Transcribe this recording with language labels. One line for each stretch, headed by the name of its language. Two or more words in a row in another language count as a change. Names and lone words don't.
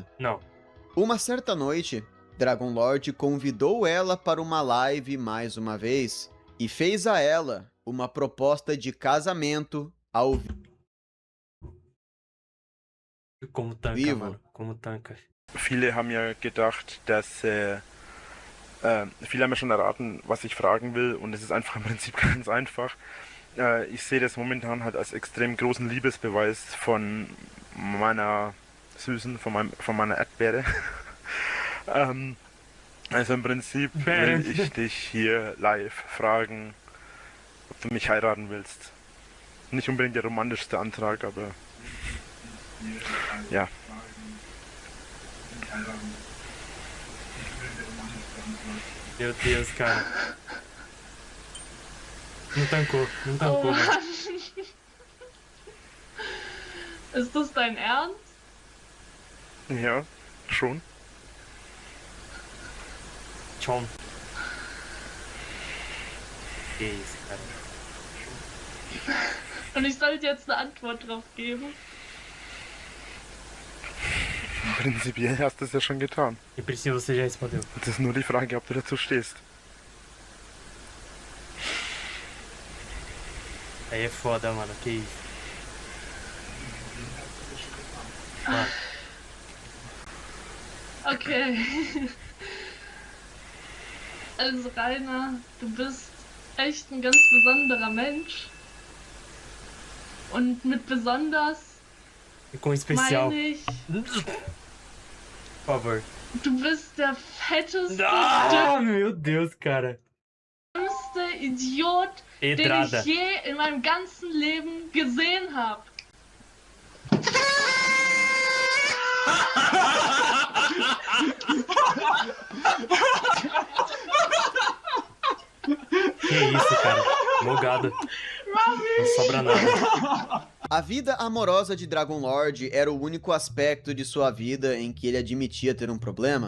Portuguese: não. Uma certa noite, Dragon Lord convidou ela para uma live mais uma vez, e fez a ela uma proposta de casamento ao Como tanca, Vivo. mano. Como tanca.
German: Viele haben ja gedacht, dass viele haben ja schon erraten, was ich fragen will, und es ist einfach im Prinzip ganz einfach. Ich sehe das momentan halt als extrem großen Liebesbeweis von meiner Süßen, von meiner Erdbeere. Also im Prinzip will ich dich hier live fragen, ob du mich heiraten willst. Nicht unbedingt der romantischste Antrag, aber ja.
Portuguese: Meu Deus, cara. Não tancou, Oh mano.
German: Mann. Ist das dein Ernst? Ja, schon. Tchon.
Portuguese: Que isso, cara.
German: Und ich sollte jetzt eine Antwort drauf geben? Prinzipiell hast du es ja schon getan.
Portuguese: E Priscila, você já respondeu.
German: Jetzt ist nur die Frage, ob du dazu stehst.
Portuguese: Aí é foda, mano. Que isso. Mano,
German: Okay. Also Rainer, du bist echt ein ganz besonderer Mensch. Und mit besonders
Portuguese: e com especial.
German: meine ich,
Portuguese: Por favor.
German: du bist der fetteste,
Portuguese: Ah, meu Deus, cara.
German: dümmste Idiot, den
Portuguese: Pedrada.
German: ich je in meinem ganzen Leben gesehen habe.
Portuguese: Que isso, cara. Mogado. Não sobra nada. A vida amorosa de Dragon Lord era o único aspecto de sua vida em que ele admitia ter um problema.